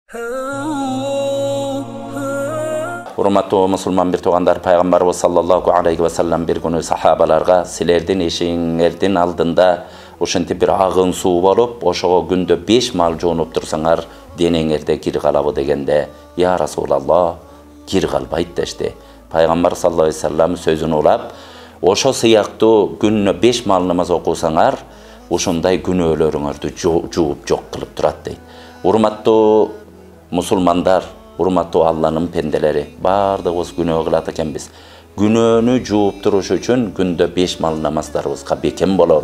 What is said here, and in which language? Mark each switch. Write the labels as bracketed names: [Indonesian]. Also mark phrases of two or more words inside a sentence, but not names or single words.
[Kyrgyz] Урматтуу мусулман бир туугандар, пайгамбарыбыз [Arabic] صلى الله عليه وسلم [Kyrgyz] бир күнү сахабаларга силердин эшигиңердин алдында ушинтип бир агын суу болуп, ошого күндө 5 мал жуунуп турсаңар, денеңерде кир калабы дегенде, [Arabic] يا رسول الله, [Kyrgyz] кир калбайт дешти. Пайгамбар [Arabic] صلى الله عليه وسلم [Kyrgyz] сөзүн улап, ошо сыяктуу күнүнө 5 мал намаз окусаңар, ушундай күнөөлөрүңөрдү жууп жок кылып турат дейт. Урматтуу мусулмандар, урматтуу Алланын пенделери, бардыгыбыз күнөө кылат экенбиз. Күнөөнү жууп туруш үчүн күндө 5 мал намаздарыбызга бекем бололу.